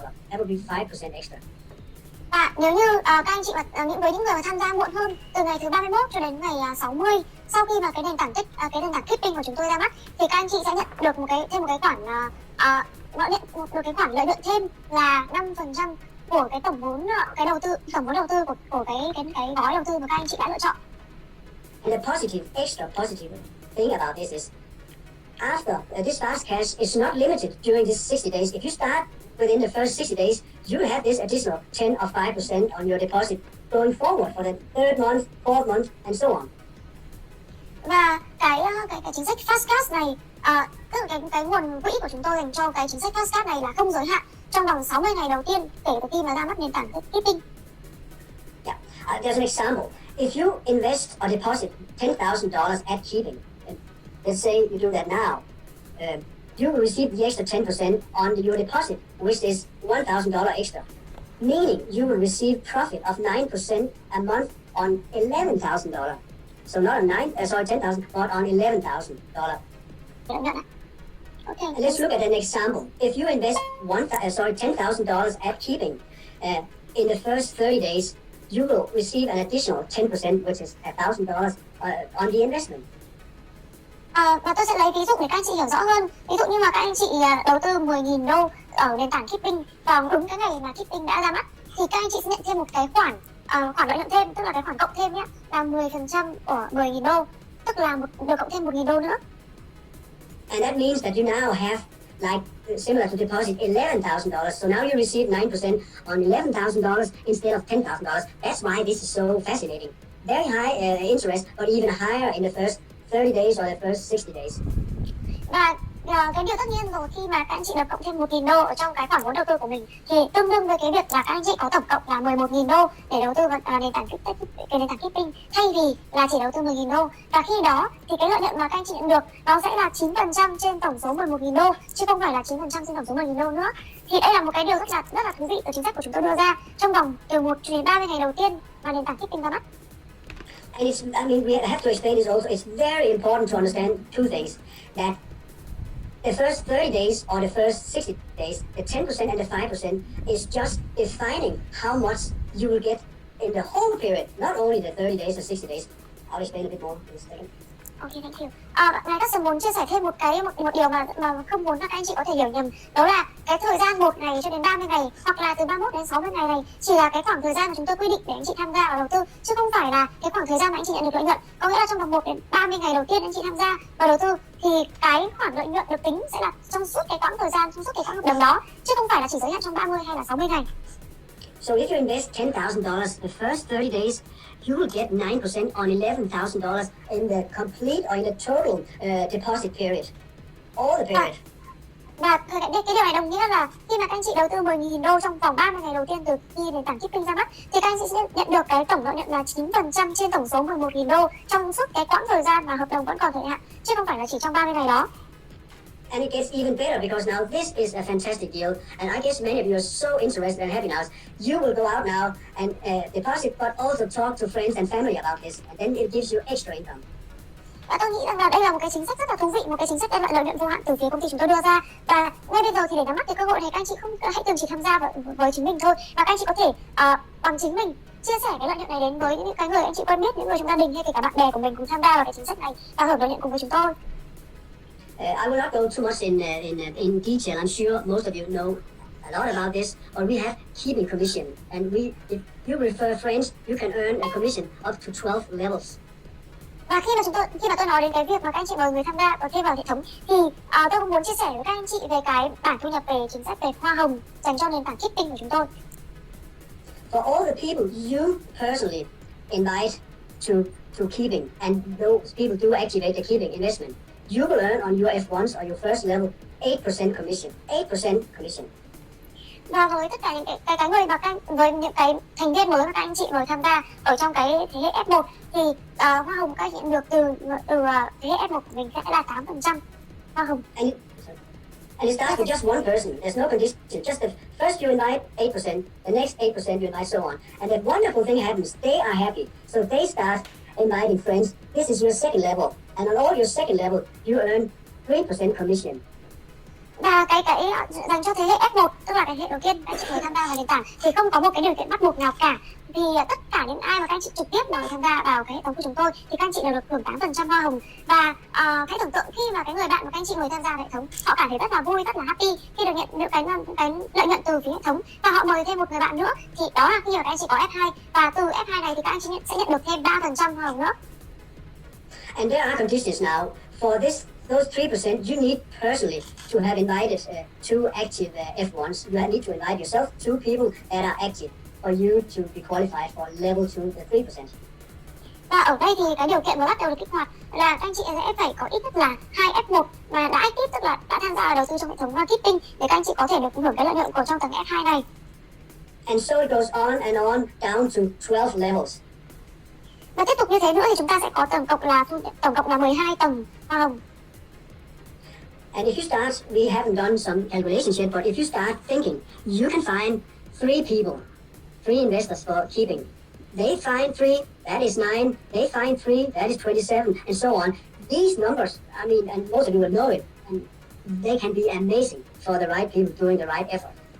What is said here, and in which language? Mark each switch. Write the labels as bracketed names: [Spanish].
[English] That will be 5% extra. [Vietnamese] Và nếu như các anh chị với những người mà tham gia muộn hơn từ ngày thứ 31 cho đến ngày 60 sau khi mà cái nền tảng Keeping của chúng tôi ra mắt thì các anh chị sẽ nhận được thêm một cái khoản lợi nhuận thêm là 5% của cái tổng vốn đầu tư của cái gói đầu tư mà các anh chị đã lựa chọn. [English] And the extra positive thing about this is after this fast cash is not limited during these 60 days. If you start within the first 60 days, you will have this additional 10 or 5% on your deposit going forward for the 3rd month, 4th month, and so on. [Vietnamese] Và cái chính sách fast cash này, tức là cái nguồn quỹ của chúng tôi dành cho cái chính sách fast cash này là không giới hạn trong vòng 60 ngày đầu tiên kể từ khi mà ra mắt nền tảng Keeping. [English] Yeah, there's an example. If you invest or deposit $10,000 at Keeping, let's say you do that now, you will receive the extra 10% on your deposit, which is $1,000 extra, meaning you will receive profit of 9% a month on $11,000. So not on $10,000, but on $11,000. [Vietnamese] lợi nhuận ạ. Okay. [English] And let's look at an example. If you invest $10,000 at keeping, in the first 30 days, you will receive an additional 10%, which is $1,000 on the investment. [Vietnamese] Và tôi sẽ lấy ví dụ để các anh chị hiểu rõ hơn. Ví dụ như mà các anh chị đầu tư 10.000 đô ở nền tảng Keeping vào đúng cái ngày mà Keeping đã ra mắt, thì các anh chị sẽ nhận thêm một cái khoản lợi nhuận thêm, tức là cái khoản cộng thêm nhé, là 10% của 10.000 đô, tức là được cộng thêm 1.000 đô nữa. [English] And that means that you now have, like similar to deposit, $11,000. So now you receive 9% on $11,000 instead of $10,000. That's why this is so fascinating. Very high interest, but even higher in the first 30 days or the first 60 days. [Vietnamese] Và cái điều tất nhiên rồi, khi mà các anh chị được cộng thêm 1.000 đô ở trong cái khoản vốn đầu tư của mình, thì tương đương với cái việc là các anh chị có tổng cộng là 11.000 đô để đầu tư vào nền tảng Keeping, thay vì là chỉ đầu tư 10.000 đô. Và khi đó thì cái lợi nhuận mà các anh chị nhận được nó sẽ là 9% trên tổng số 11.000 đô, chứ không phải là 9% trên tổng số 10.000 đô nữa. Thì đây là một cái điều rất là thú vị từ chính sách của chúng tôi đưa ra trong vòng từ 1 đến 30 ngày đầu tiên mà nền tảng Keeping ra mắt. [English] And we have to explain this also. It's very important to understand two things. That the first 30 days or the first 60 days, the 10% and the 5% is just defining how much you will get in the whole period, not only the 30 days or 60 days. I'll explain a bit more in a second. Okay, thank you. [Vietnamese] Ngài Cát muốn chia sẻ thêm một điều mà không muốn các anh chị có thể hiểu nhầm, đó là cái thời gian 1 ngày cho đến 30 ngày hoặc là từ 31 đến 60 ngày này chỉ là cái khoảng thời gian mà chúng tôi quy định để anh chị tham gia vào đầu tư, chứ không phải là cái khoảng thời gian mà anh chị nhận được lợi nhuận. Có nghĩa là trong vòng 1 đến 30 ngày đầu tiên anh chị tham gia vào đầu tư thì cái khoản lợi nhuận được tính sẽ là trong suốt cái quãng thời gian, trong suốt cái quãng hợp đồng đó, chứ không phải là chỉ giới hạn trong 30 hay là 60 ngày. [English] So if you invest $10,000 the first 30 days, you will get 9% on $11,000 in the complete or in the total deposit period, all the period. [Vietnamese] Và cái điều này đồng nghĩa là khi mà các anh chị đầu tư 10.000 đô trong vòng 30 ngày đầu tiên từ khi nền tảng Keeping ra mắt, thì các anh chị sẽ nhận được cái tổng lợi nhuận là 9% trên tổng số 11.000 đô trong suốt cái quãng thời gian mà hợp đồng vẫn còn thời hạn, chứ không phải là chỉ trong 30 ngày đó. [English] And it gets even better because now this is a fantastic deal, and I guess many of you are so interested and happy now. You will go out now and deposit, but also talk to friends and family about this, and then it gives you extra income. [Vietnamese] Và tôi nghĩ rằng là đây là một cái chính sách rất là thú vị, một cái chính sách đem lại lợi nhuận vô hạn từ phía công ty chúng tôi đưa ra. Và ngay bây giờ thì để nắm bắt cái cơ hội này, các anh chị hãy từng chỉ tham gia với chính mình thôi, và các anh chị có thể bằng chính mình chia sẻ cái lợi nhuận này đến với những cái người anh chị quen biết, những người trong gia đình hay kể cả bạn bè của mình cùng tham gia vào cái chính sách này và hưởng lợi nhuận cùng với chúng tôi. [English] I will not go too much in detail. I'm sure most of you know a lot about this. But we have keeping commission, and if you refer friends, you can earn a commission up to 12 levels. [Vietnamese] Và khi mà tôi nói đến cái việc mà các anh chị mời người tham gia và thêm vào hệ thống, thì tôi cũng muốn chia sẻ với các anh chị về cái bảng thu nhập về chính sách về hoa hồng dành cho nền tảng Keeping của chúng tôi. [English] For all the people you personally invite to Keeping, and those people do activate the Keeping investment, you will earn on your F1s or your first level 8% commission. 8% commission. [Vietnamese] Và với tất cả những cái người mà với những cái thành viên mới mà các anh chị mời tham gia ở trong cái thế hệ F1, thì hoa hồng các anh chị nhận được từ thế hệ F1 của mình sẽ là 8% hoa hồng. [English] And it starts with just one person. There's no condition. Just the first you invite 8%, the next 8% you invite, so on. And the wonderful thing happens. They are happy. So they start inviting friends. This is your second level. And on all your second level, you earn 3% commission. [Vietnamese] Và cái dành cho thế hệ F1, tức là cái hệ đầu tiên các anh chị mời tham gia vào nền tảng, thì không có một cái điều kiện bắt buộc nào cả. Vì tất cả những ai mà các anh chị trực tiếp mời tham gia vào cái hệ thống của chúng tôi thì các anh chị đều được hưởng 8% hoa hồng. Và hãy tưởng tượng khi mà cái người bạn mà các anh chị mời tham gia vào hệ thống, họ cảm thấy rất là vui, rất là happy khi được nhận những cái lợi nhuận từ phía hệ thống, và họ mời thêm một người bạn nữa, thì đó là khi mà các anh chị có F2, và từ F2 này thì các anh chị sẽ nhận được thêm 3% hoa hồng nữa. [English] And there are conditions now for those 3%. You need personally to have invited two active F1s. You need to invite yourself, two people that are active, for you to be qualified for level 2, the 3%. [Vietnamese] Và ở đây thì cái điều kiện mới bắt đầu được kích hoạt là các anh chị sẽ phải có ít nhất là 2 F1 mà đã active, tức là đã tham gia vào đầu tư trong hệ thống Keeping, để các anh chị có thể được hưởng cái lợi nhuận của trong tầng F2 này. [English] And so it goes on and on down to 12 levels. [Vietnamese] Và tiếp tục như thế nữa thì chúng ta sẽ có tổng cộng là 12 tầng hoa hồng. [English] And if you start, we haven't done some calculations yet, but if you start thinking, you can find 3 investors for Keeping. They find 3, that is 9. They find 3, that is 27, and so on. these numbers, I mean, and most of you will know it, and they can be amazing for the right people doing the right effort.